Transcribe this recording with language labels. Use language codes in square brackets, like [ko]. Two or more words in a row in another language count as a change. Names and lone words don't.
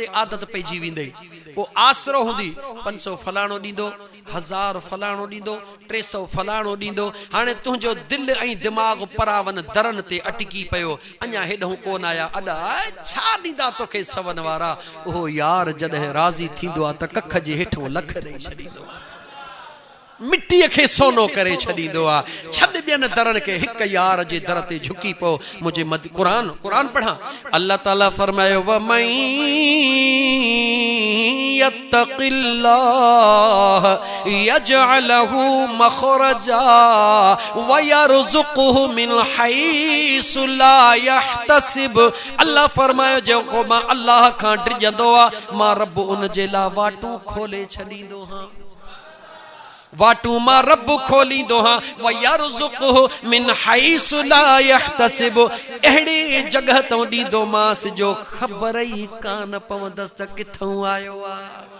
[sd] आदत पइजी वेंदई पोइ आसरो हूंदी 500 फलाणो ॾींदो 1000 फलाणो ॾींदो 300 फलाणो ॾींदो हाणे तुंहिंजो दिलि ऐं दिमाग़ परावन दरनि ते अटकी पियो अञा हेॾो कोन आया अॾा छा ॾींदा तोखे सवन वारा उहो यार जॾहिं राज़ी थींदो आहे त कख जे हेठो लख ॾेई छॾींदो मिट्टीअ खे सोनो करे छॾींदो आहे छॾ ॿियनि दरनि खे हिक यार जे दर ते झुकी पओ मुंहिंजे क़ुरान पढ़ा अल्लाह ताला फरमायो वमन [ar] يتق الله يجعل له مخرجا ويرزقه من حيث لا يحتسب [sd] अल्लाह फरमायो जेको मां अल्लाह खां डिॼंदो आहे मां रब उन जे लाइ वाटूं खोले छॾींदो हां वाटू मां रब खोलींदो हां [ar] ويرزقه من حيث لا يحتسب [sd] अहिड़ी जगह तो ॾींदो मांस जो ख़बर ई कान पवंदसि त किथां आयो आहे